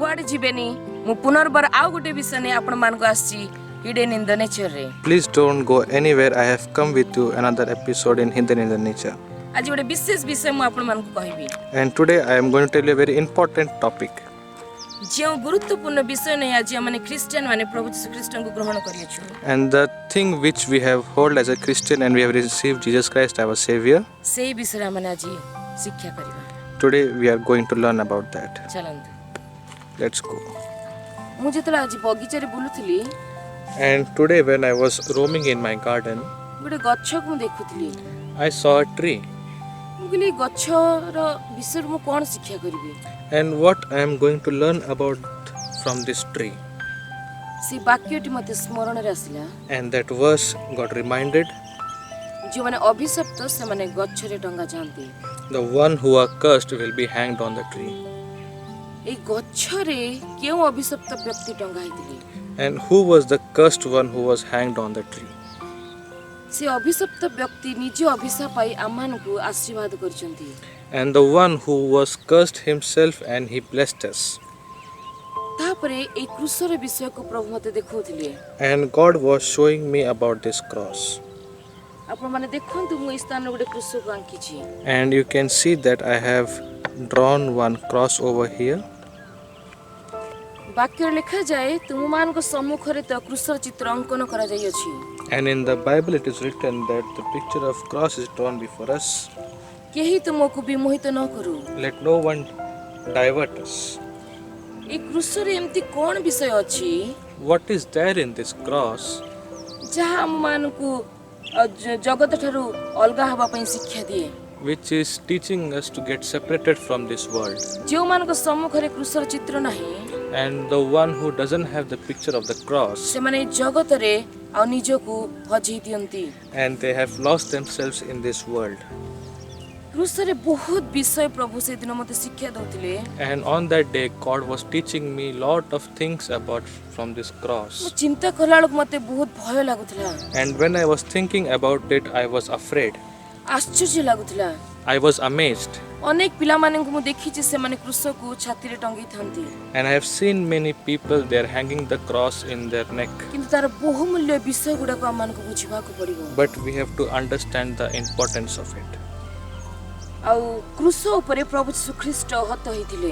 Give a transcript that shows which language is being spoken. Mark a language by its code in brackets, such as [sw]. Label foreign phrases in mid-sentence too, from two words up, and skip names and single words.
[or] ଯିବେନି ମୁଁ ପୁନର୍ବାର ଆଉ ଗୋଟେ ବିଷୟ ନେଇ ଆପଣ ମାନଙ୍କୁ ଆସିଛି Hidden in the Nature ରେ। [en] Please don't go anywhere. I have come with you another episode in Hidden in the Nature. [or] ଆଜି ଗୋଟେ ବିଶେଷ ବିଷୟ ମୁଁ ଆପଣ ମାନଙ୍କୁ କହିବି। [en] And today I am going to tell you a very important topic. [or] ଯେଉଁ ଗୁରୁତ୍ୱପୂର୍ଣ୍ଣ ବିଷୟ ନେଇ ଆଜି ଆମେ ଖ୍ରୀଷ୍ଟିଆନ ମାନେ ପ୍ରଭୁ ଯୀଶୁ ଖ୍ରୀଷ୍ଟଙ୍କୁ ଗ୍ରହଣ କରିଅଛୁ। [en] And the thing which we have hold as a Christian and we have received Jesus Christ our Savior. [or] ସେଇ ବିଷୟରେ ଆମେ ଆଜି ଶିକ୍ଷା କରିବା। [en] Today we are going to learn about that. [or] ଚାଲନ୍ତୁ। [en] Let's go. [or] ମୁଁ ଯେତେବେଳେ ଆଜି ବଗିଚାରେ ବୁଲୁଥିଲି [en] And today when I was roaming in my garden, [or] ଗୋଟେ ଗଛକୁ ମୁଁ ଦେଖୁଥିଲି। [en] I saw a tree. [or] ମୁଁ କହିଲି ଗଛର ବିଷୟରେ ମୁଁ କ'ଣ ଶିକ୍ଷା କରିବି? [en] And what I am going to learn about from this tree. [or] ସେ ବାକ୍ୟଟି ମୋତେ ସ୍ମରଣରେ ଆସିଲା। [en] And that verse got reminded. [or] ଯେଉଁମାନେ ଅଭିଶପ୍ତ ସେମାନେ ଗଛରେ ଟଙ୍ଗା ଯାଆନ୍ତି। [en] The one who are cursed will be hanged on the tree. [or] ଏଇ ଗଛରେ କେଉଁ ଅଭିଶପ୍ତ ବ୍ୟକ୍ତି ଟଙ୍ଗା ହେଇଥିଲେ? [en] And who was the cursed one who was hanged on the tree? [or] ସେ ଅଭିଶପ୍ତ ବ୍ୟକ୍ତି ନିଜ ଅଭିଶାପ ପାଇ ଆମମାନଙ୍କୁ ଆଶୀର୍ବାଦ କରିଛନ୍ତି। [en] And the one who was cursed himself and he blessed us. [or] ତାପରେ ଏଇ କ୍ରୁଶର ବିଷୟକୁ ପ୍ରଭୁ ମୋତେ ଦେଖାଉଥିଲେ। [en] And God was showing me about this cross. [or] ଆପଣମାନେ ଦେଖନ୍ତୁ ମୁଁ ଏଇ ସ୍ଥାନରେ ଗୋଟେ କ୍ରୁଶକୁ ଆଙ୍କିଛି। [en] And you can see that I have drawn one cross over here. [or] ବାକ୍ୟରେ ଲେଖାଯାଏ ତୁମମାନଙ୍କ ସମ୍ମୁଖରେ ତ କ୍ରୁଶର ଚିତ୍ର ଅଙ୍କନ କରାଯାଇଅଛି। [en] And in the Bible it is written that the picture of cross is drawn before us. [or] କେହି ତୁମକୁ ବିମୋହିତ ନ କରୁ। [en] Let no one divert us. [or] ଏଇ କ୍ରୁଶରେ ଏମିତି କ'ଣ ବିଷୟ ଅଛି [en] What is there in this cross [or] ଯାହା ଆମମାନଙ୍କୁ ଜଗତ ଠାରୁ ଅଲଗା ହେବା ପାଇଁ ଶିକ୍ଷା ଦିଏ? [en] which is teaching us to get separated from this world? [or] ଯେଉଁମାନଙ୍କ ସମ୍ମୁଖରେ କ୍ରୁଶର ଚିତ୍ର ନାହିଁ [en] And the one who doesn't have the picture of the cross, [or] ସେମାନେ ଜଗତରେ ଆଉ ନିଜକୁ ହଜେଇ ଦିଅନ୍ତି। [en] and they have lost themselves in this world. [or] କ୍ରୁଶରେ ବହୁତ ବିଷୟ ପ୍ରଭୁ ସେଦିନ ମୋତେ ଶିକ୍ଷା ଦେଉଥିଲେ। [en] And on that day God was teaching me lot of things about from this [or] ମୁଁ [en] cross. [or] ଚିନ୍ତା କଲା ବେଳକୁ ମୋତେ ବହୁତ ଭୟ ଲାଗୁଥିଲା, [en] And when I was thinking about it, I was afraid. [or] ଆଶ୍ଚର୍ଯ୍ୟ ଲାଗୁଥିଲା। [en] I was amazed. [or] ଅନେକ ପିଲାମାନଙ୍କୁ ମୁଁ ଦେଖିଛି ସେମାନେ କ୍ରୁଶକୁ ଛାତିରେ ଟଙ୍ଗେଇଥାନ୍ତି, [en] And I have seen many people there hanging the cross in their neck. [or] କିନ୍ତୁ ତାର ବହୁମୂଲ୍ୟ ବିଷୟ ଗୁଡାକ ଆମମାନଙ୍କୁ ବୁଝିବାକୁ ପଡିବ। [en] But we have to understand the importance of it. [or] ଆଉ କ୍ରୁଶ ଉପରେ ପ୍ରଭୁ ଯୀଶୁ ଖ୍ରୀଷ୍ଟ ହତ ହୋଇଥିଲେ।